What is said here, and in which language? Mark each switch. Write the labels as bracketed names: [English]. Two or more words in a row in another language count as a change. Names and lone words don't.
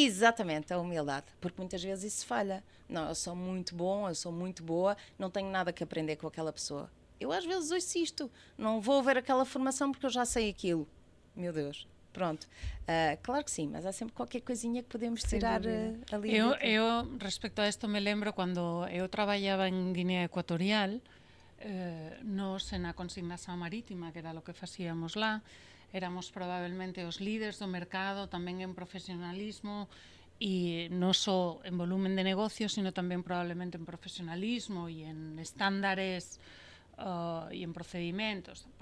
[Portuguese] Exatamente, a humildade, porque muitas vezes isso falha. Não, eu sou muito bom, eu sou muito boa, não tenho nada que aprender com aquela pessoa. Eu às vezes ouço isto, não vou ver aquela formação porque eu já sei aquilo. Meu Deus, pronto. Claro que sim, mas há sempre qualquer coisinha que podemos tirar ali. [Galician] Eu, respecto a isto, me lembro quando eu trabalhaba en Guinea Ecuatorial, nos na consignación marítima, que era [Spanish] lo que [Galician] facíamos lá, éramos probablemente os líderes do mercado, tamén en profesionalismo, e non só en volumen de negocio, sino tamén probablemente en profesionalismo e en estándares e en procedimentos.